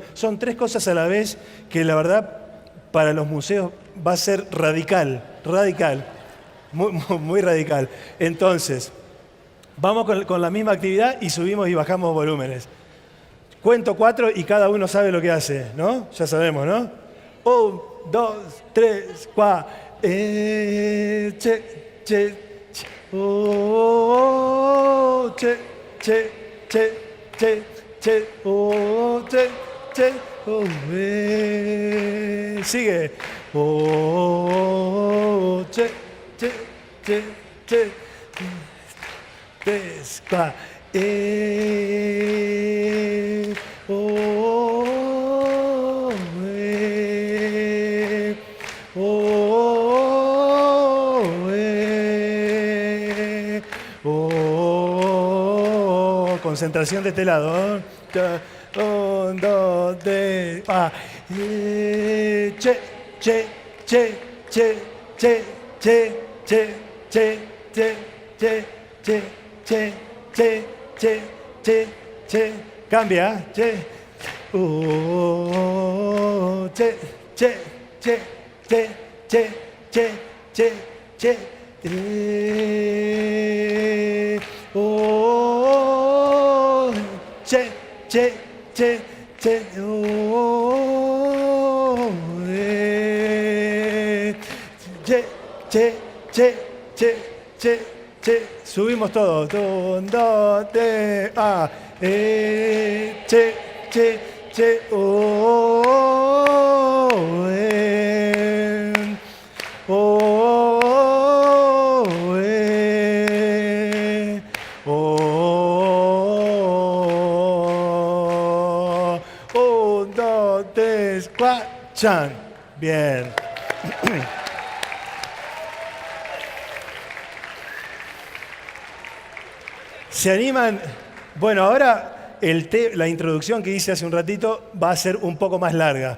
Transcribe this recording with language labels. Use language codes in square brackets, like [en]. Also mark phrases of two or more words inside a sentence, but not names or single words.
[es] Son tres cosas a la vez que la verdad para los museos va a ser radical, muy radical. Entonces, vamos con la misma actividad y subimos y bajamos volúmenes. Cuento 4 y cada uno sabe lo que hace, ¿no? Ya sabemos, ¿no? 1, 2, 3, 4. Che, che, che. Oh, che, che, che, che, che. Oh, che, che. Oh, sigue. Oh, che, che, che, che. Despa, oh, concentración de este lado. 1, 2, 3, che, che, che, che, che, che, che, che, che, che, che. Che, che, che, che, che, cambia, che, che, che, che, che, che, che, che, che, che, che, che, che, che, che, che, che, che. Subimos todo. 1, 2, 3, che, che, che, Un, dos, tres, cuatro. Chan. Bien. ¿Se animan? Bueno, ahora la introducción que hice hace un ratito va a ser un poco más larga.